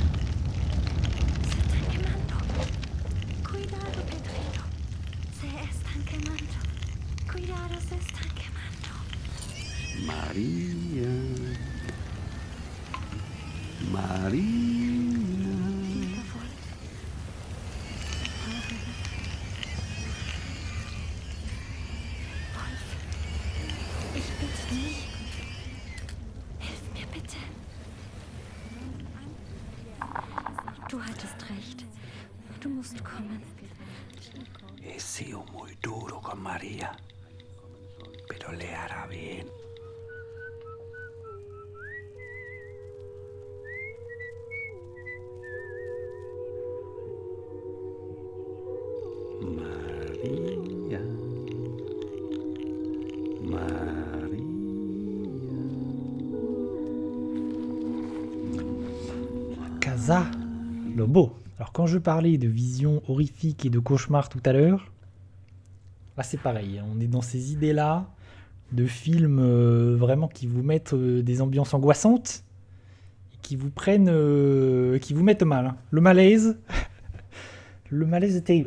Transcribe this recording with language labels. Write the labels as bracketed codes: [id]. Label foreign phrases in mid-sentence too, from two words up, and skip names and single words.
[es] Se están quemando. Cuidado, Pedrito. Se están quemando. Cuidado, se están quemando. María. María. [de] Ich bitte dich. Hilf mir bitte. Du hattest recht. Du musst kommen. [es] He sido muy duro con María, pero le hará bien. María. María. Casa Lobo. [fr] Alors quand je parlais de vision horrifique et de cauchemar tout à l'heure, là c'est pareil, on est dans ces idées-là de films vraiment qui vous mettent des ambiances angoissantes et qui vous prennent, qui vous mettent mal. Hein. Le malaise, le malaise est terrible.